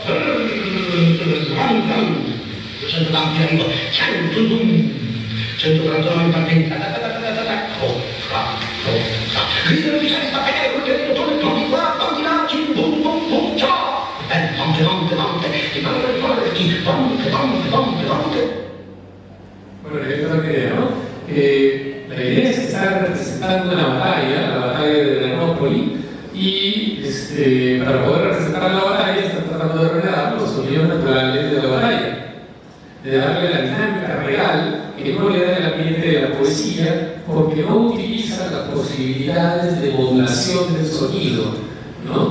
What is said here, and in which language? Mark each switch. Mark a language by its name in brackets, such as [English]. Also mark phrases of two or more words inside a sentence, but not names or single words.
[Italian] 200 lampi in arrivo, 139 in partenza, gridano ufficiali spaccare col territorio, torni qua, torni là, bum bum bum, ciao! Ponte, [Spanish] Bueno, esto es la idea, ¿no? La idea es estar representando una batalla, la batalla de Adrianópoli, y para poder representar la batalla están tratando de revelar los sonidos naturales de la batalla, de darle la dinámica real que no le da el ambiente de la poesía, porque no utiliza las posibilidades de modulación del sonido, ¿no?